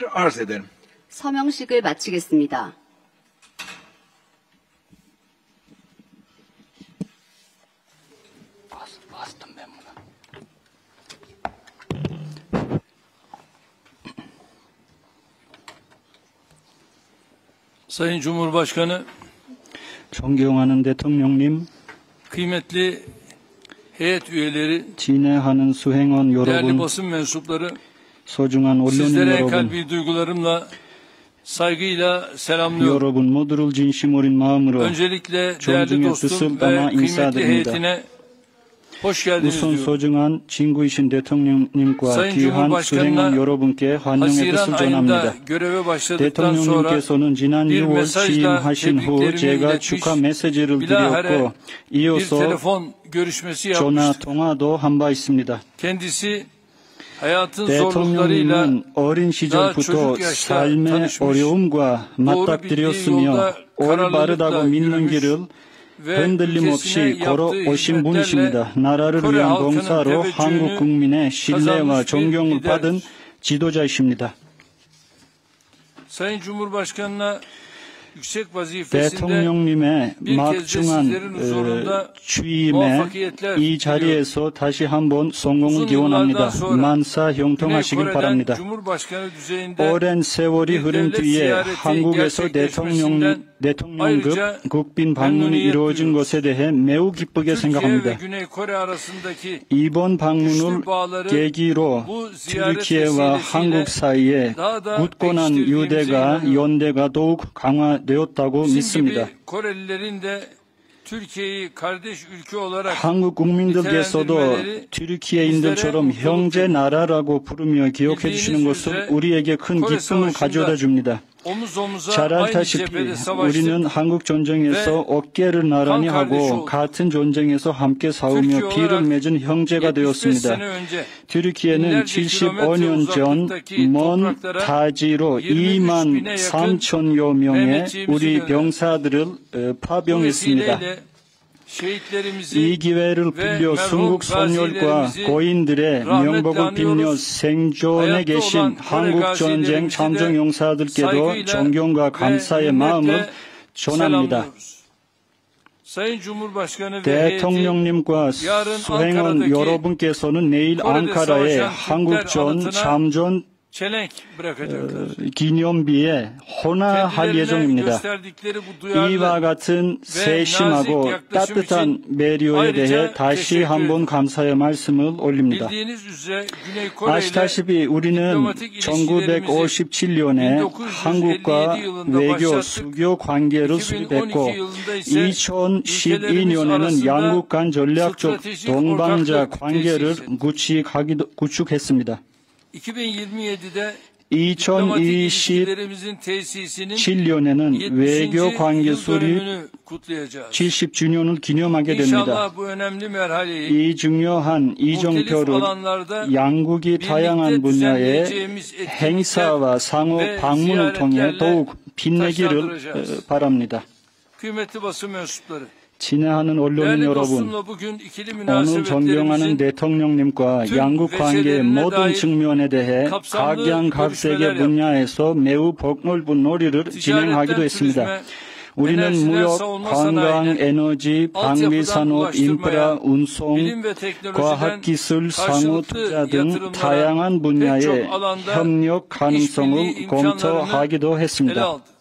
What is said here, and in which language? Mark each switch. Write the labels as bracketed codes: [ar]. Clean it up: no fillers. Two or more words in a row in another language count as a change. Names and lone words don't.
[tr] Arz ederim. [ko] 서명식을 마치겠습니다. [tr] Sayın Cumhurbaşkanı, [ko] 존경하는 대통령님, [tr] kıymetli heyet üyeleri, [ko] 진행하는 수행원 [tr] değerli [ko] 여러분, [tr] basın mensupları, [ko] 소중한 언론인 [tr] sizlere [ko] 여러분, [tr] kalbi duygularımla, saygıyla selamlıyorum. [ko] 여러분 모두를 진심 어린 마음으로 [tr] Öncelikle değerli [ko] 존중의 [tr] dostum [ko] 뜻을 [tr] ve [ko] 담아 [tr] kıymetli [ko] 인사드립니다. [tr] heyetine hoş geldiniz [ko] 우선 [tr] diyorum. [ko] 소중한 친구이신 대통령님과 [tr] Sayın [ko] 귀한 [tr] Cumhurbaşkanı'na [ko] 수행원 여러분께 환영의 [tr] Haziran [ko] 뜻을 [tr] ayında [ko] 전합니다. [tr] göreve başladıktan sonra [ko] 대통령님께서는 지난 [tr] bir [ko] 6월 [tr] mesajla [ko] 취임하신 후 [tr] tebriklerimi [ko] 제가 [tr] iletmiş, [ko] 축하 메시지를 [tr] bilahare [ko] 드렸고 [tr] bir [ko] 이어서 [tr] telefon görüşmesi [ko] 전화 [tr] yapmıştı. [ko] 통화도 한 바 있습니다. [tr] Kendisi hayatın zorluklarıyla [ko] 대통령님은 어린 시절부터 [tr] çocuк yaşta [ko] 삶의 [tr] tanışmış, [ko] 어려움과 [tr] doğru bildiği [ko] 맞닥뜨렸으며 [tr] yolda [ko] 올바르다고 [tr] kararlılıkla [ko] 믿는 [tr] yürümüş [ko] 길을 [tr] ve [ko] 흔들림 [tr] ülkesine [ko] 없이 [tr] yaptığı [ko] 걸어오신 [tr] hizmetlerle [ko] 분이십니다. 나라를 [tr] Kore [ko] 위한 [tr] halkının [ko] 봉사로 [tr] teveccühünü [ko] 한국 국민의 신뢰와 [tr] kazanmış bir [ko] 존경을 [tr] liderdir. [ko] 받은 지도자이십니다. [tr] Sayın Cumhurbaşkanı'na yüksek vazifesinde [ko] 대통령님의 [tr] bir kez de [ko] 막중한 [tr] sizlerin huzurunda [ko] 취임에 [tr] muvaffakiyetler [ko] 이 자리에서 다시 한번 성공을 기원합니다. 만사 형통하시길 [tr] Güney [ko] 바랍니다. [tr] Kore'den Cumhurbaşkanı düzeyinde [ko] 오랜 세월이 흐른 뒤에 한국에서 대통령급 국빈 방문이 이루어진 것에 대해 매우 기쁘게 [tr] Türkiye ve [ko] 생각합니다. [tr] Güney Kore arasındaki [ko] 이번 방문을 계기로 튀르키예와 한국 사이에 굳건한 유대가 연대가 더욱 강화되었다고 [tr] bizim [ko] 믿습니다. [tr] gibi Korelilerin de Türkiye'yi kardeş ülke olarak [ko] 한국 국민들께서도 [tr] nitelendirmeleri [ko] 튀르키예인들처럼 [tr] bizlere [ko] 형제 나라라고 부르며 기억해 [tr] bildiğiniz [ko] 주시는 것은 [tr] üzere [ko] 우리에게 큰 [tr] Kore [ko] 기쁨을 [tr] Savaşı'nda [ko] 가져다 줍니다. [tr] omuz omuza [ko] 잘 [tr] aynı [ko] 알다시피 [tr] cephede savaştık. [ko] 우리는 한국 전쟁에서 어깨를 나란히 한 하고 [tr] kardeş [ko] 같은 전쟁에서 함께 싸우며 [tr] Türkiye [ko] 피를 [tr] olarak [ko] 맺은 형제가 [tr] 75 [ko] 되었습니다. [tr] sene önce [ko] 튀르키예는 [tr] binlerce [ko] 75년 전 [tr] kilometre [ko] 먼 [tr] uzaklıktaki [ko] 타지로 23,000에 2만 [tr] yakın [ko] 3천여 명의 [tr] Mehmetçiğimizi [ko] 우리 [tr] gönderdi. [ko] 병사들을 [tr] Bu [ko] 파병했습니다. [tr] vesileyle şehitlerimizi [ko] 이 기회를 빌려 순국 선열과 고인들의 명복을 빌며 생존해 계신 한국 전쟁 참전 용사들께도 존경과 감사의 마음을 전합니다. [tr] Sayın Cumhurbaşkanı ve [ko] 대통령님과 수행원 여러분께서는 내일 앙카라에 한국전 참전 [tr] çelenk bırakacaklar. [ko] 기념비에 헌화할 예정입니다. [tr] gösterdikleri bu duyarlı [ko] 이와 같은 세심하고 따뜻한 배려에 대해 다시 한번 감사의 말씀을 올립니다. [tr] bildiğiniz üzere Güney Kore ile [ko] 아시다시피 우리는 1957년에 한국과 외교 수교 관계를 수립했고 2012년에는 양국 간 전략적 동반자 관계를 구축했습니다. [tr] 2027'de diplomatik ilişkilerimizin tesisinin [ko] 2027년에는 외교 [tr] 70. [ko] 관계 [tr] yıl [ko] 수립 [tr] dönümünü kutlayacağız. [ko] 70주년을 기념하게 됩니다. [tr] İnşallah bu önemli merhaleyi [ko] 이 중요한 이정표를 양국이 다양한 분야의 행사와 상호 방문을 통해 더욱 빛내기를 바랍니다. [tr] kıymetli basın mensupları. [ko] 친애하는 언론인 [tr] Değerli [ko] 여러분, [tr] dostumla bugün ikili [ko] 오늘 존경하는 [tr] münasebetlerimizin [ko] 대통령님과 양국 관계의 모든 측면에 대해 각양각색의 분야에서 매우 폭넓은 놀이를 진행하기도 했습니다. 우리는 무역, 관광, 에너지, 방위산업, 인프라, 운송, 과학기술, 상호투자 등 다양한 분야의 협력 가능성을 검토하기도 했습니다.